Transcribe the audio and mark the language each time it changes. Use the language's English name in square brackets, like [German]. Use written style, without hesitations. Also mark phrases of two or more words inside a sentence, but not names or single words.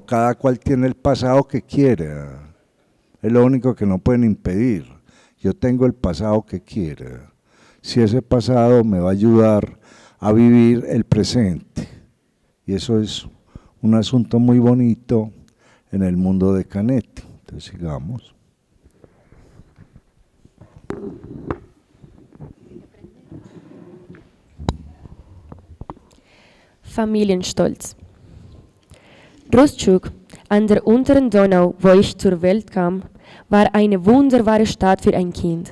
[Spanish] Cada cual tiene el pasado que quiera, es lo único que no pueden impedir. Yo tengo el pasado que quiera, si ese pasado me va a ayudar a vivir el presente, y eso es un asunto muy bonito en el mundo de Canetti. Entonces sigamos. [German] Familienstolz. Rustschuk, an der unteren Donau, wo ich zur Welt kam, war eine wunderbare Stadt für ein Kind.